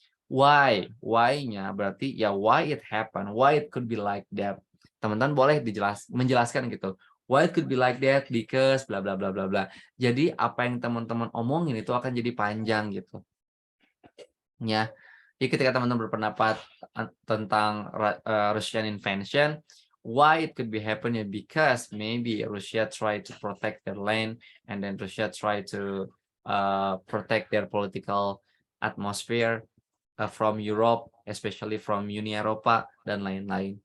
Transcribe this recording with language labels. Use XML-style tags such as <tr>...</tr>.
<en>Why-nya berarti ya why it happen, why it could be like that.</en> <id>Teman-teman boleh menjelaskan gitu.</id> <en>Why it could be like that because bla bla bla bla bla.</en> <id>Jadi apa yang teman-teman omongin itu akan jadi panjang gitu. Ya. Jadi ketika teman-teman berpendapat tentang</id> <en>Russian invasion, why it could be happening because maybe Russia try to protect their land and then Russia try to protect their political atmosphere from Europe, especially from Uni Eropa dan lain-lain.</en>